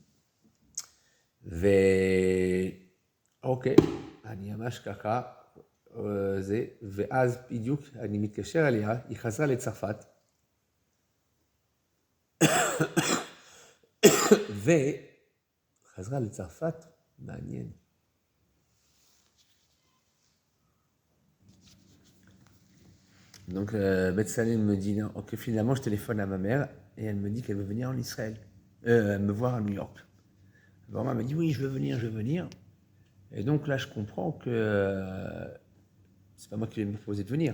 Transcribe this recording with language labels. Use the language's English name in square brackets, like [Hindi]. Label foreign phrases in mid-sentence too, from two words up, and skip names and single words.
[Hebrew] אוקיי, אני ממש ככה, ואז בדיוק אני מתקשר אליה, היא חזרה לצרפת, וחזרה לצרפת, מעניין. [French] Donc, Betsalel me dit, ok, finalement, je téléphone à ma mère et elle me dit qu'elle veut venir en Israël, me voir à New York. Alors, elle me dit, oui, je veux venir. Et donc là, je comprends que c'est pas moi qui vais me proposer de venir.